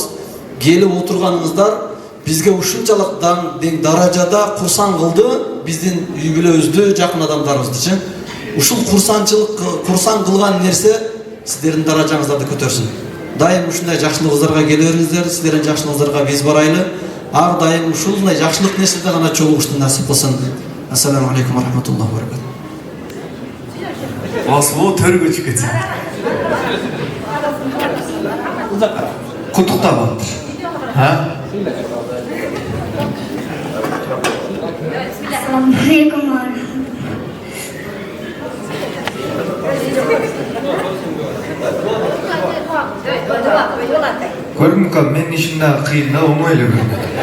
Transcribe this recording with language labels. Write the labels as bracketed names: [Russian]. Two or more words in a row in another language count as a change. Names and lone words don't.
[Kyrgyz] Келип отурганыңыздар бизге ушунчалык дең даражада курсан кылды, биздин үй бүлөбүздү, жакын адамдарыбызды. Ушул курсан кылган нерсе сиздердин даражаңыздарды көтөрсүн. Дайым ушундай жакшылыгыңыздарга келе бериңиздер, сиздердин жакшылыгыңыздарга биз барайлы. Ар дайым ушундай жакшылык нерседе гана чогулушту насип кылсын. [Arabic] السلام عليكم ورحمة الله وبركاته. [Kyrgyz] Асылу төргө чыгып кетсин. Куттуктап атыр. [Arabic] السلام عليكم. [Kyrgyz] Көргүнкө мен ишинде кыйын да, оңой эле көрүнөт.